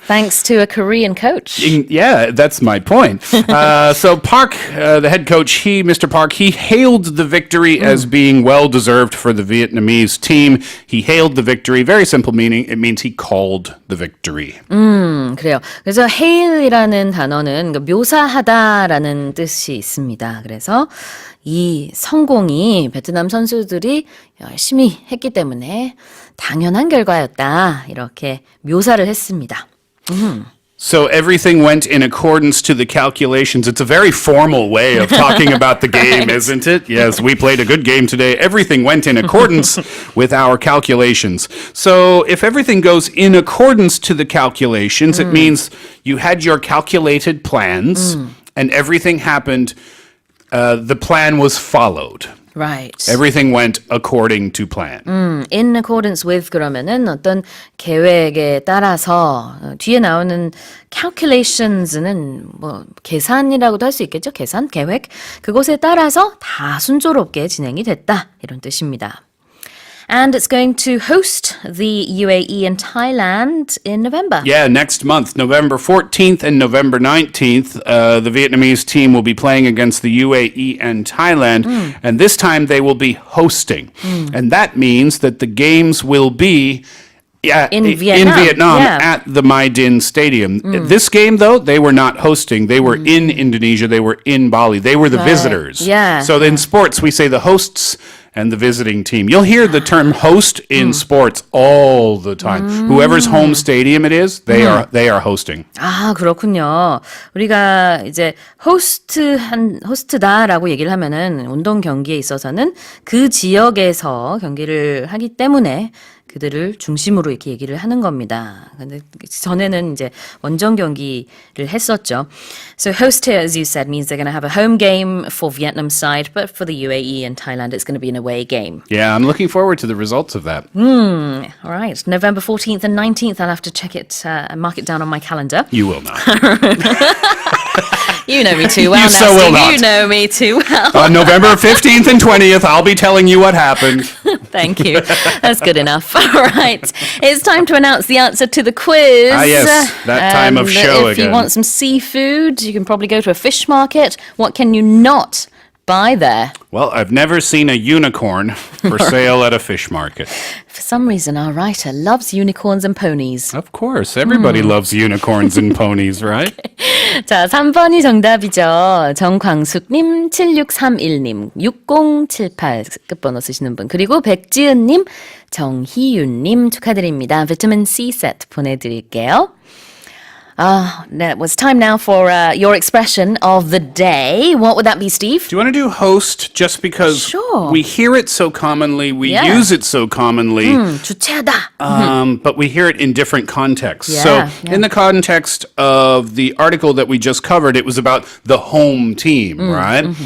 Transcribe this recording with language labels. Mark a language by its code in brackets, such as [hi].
[en] Thanks to a Korean coach. Yeah, that's my point. So Park, the head coach, Mr. Park, he hailed the victory as being well-deserved for the Vietnamese team. He hailed the victory. Very simple meaning. It means he called the victory. [ko] 그래요. 그래서 hail이라는 단어는 묘사하다라는 뜻이 있습니다. 그래서 이 성공이 베트남 선수들이 열심히 했기 때문에 당연한 결과였다. 이렇게 묘사를 했습니다. [en] So everything went in accordance to the calculations. It's a very formal way of talking about the game, isn't it? Yes, we played a good game today. Everything went in accordance with our calculations. So if everything goes in accordance to the calculations, it means you had your calculated plans and everything happened. The plan was followed. Right. Everything went according to plan. In accordance with [ko] 그러면은 어떤 계획에 따라서 뒤에 나오는 calculations는 뭐 계산이라고도 할 수 있겠죠. 계산, 계획. 그것에 따라서 다 순조롭게 진행이 됐다. 이런 뜻입니다. [en] And it's going to host the UAE and Thailand in November. Yeah, next month, November 14th and November 19th, the Vietnamese team will be playing against the UAE and Thailand, and this time they will be hosting. And that means that the games will be In Vietnam, yeah. at the My Dinh Stadium. This game, though, they were not hosting. They were in Indonesia. They were in Bali. They were the visitors. Yeah. So in sports, we say the hosts and the visiting team. You'll hear the term host in sports all the time. Whoever's home stadium it is, they are hosting. [ko] 아, 그렇군요. 우리가 이제 호스트다라고 얘기를 하면은 운동 경기에 있어서는 그 지역에서 경기를 하기 때문에 그들을 중심으로 이렇게 얘기를 하는 겁니다. 근데 전에는 이제 원정 경기를 했었죠. [en] So host here, as you said, means they're going to have a home game for Vietnam side, but for the UAE and Thailand, it's going to be an away game. Yeah, I'm looking forward to the results of that. All right, November 14th and 19th, I'll have to check it and mark it down on my calendar. You will not. You know me too well You now, so will Steve. not. You know me too well. On November 15th and 20th, I'll be telling you what happened. Thank you. That's good enough. All right. It's time to announce the answer to the quiz. Ah, yes. That time of show if again. you want some seafood, you can probably go to a fish market. What can you not buy there? Well, I've never seen a unicorn for sale at a fish market. For some reason, our writer loves unicorns and ponies. Of course, everybody loves unicorns and ponies, right? [ko] 자, 3번이 정답이죠. 정광숙님, 7631님, 6078 끝번호 쓰시는 분, 그리고 백지은님, 정희윤님 축하드립니다. 비타민 C 세트 보내드릴게요. [en] It was time now for your expression of the day. What would that be, Steve? Do you want to do host just because Sure. we hear it so commonly, we Yeah. use it so commonly, [ko] 주체하다. [en] but we hear it in different contexts. Yeah, So, yeah. in the context of the article that we just covered, it was about the home team, right?